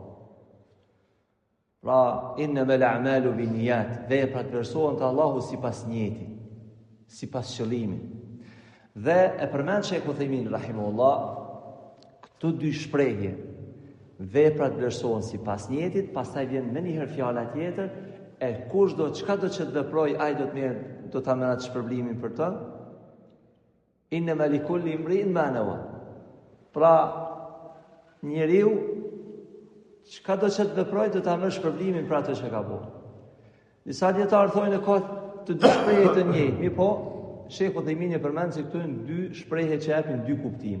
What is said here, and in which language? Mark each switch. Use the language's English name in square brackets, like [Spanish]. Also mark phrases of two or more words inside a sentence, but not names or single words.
[Albanian] Pra, [Arabic] إنما الأعمال بالنيات, [Albanian] veprat vlerësohen te Allahu sipas niyetit, sipas qëllimit. Dhe e përmend Sheikh Uthaymin rahimahullah këto dy shprehje, veprat vlerësohen sipas niyetit, pastaj vjen më një herë fjala tjetër, e kush do çka do të veproj, ai do ta merr atë shpërblimin për të. [Arabic] إنما لكل امرئ ما نوى. [Albanian] Pra, njeriu çka do të veproj, do ta merr shpërblimin për atë që ka bërë. Disa dietarë thonë ka të dy shprehje të njëjtë, mirë po, Sheikh Uthaymin e përmend se këtu janë dy shprehje që japin dy kuptime.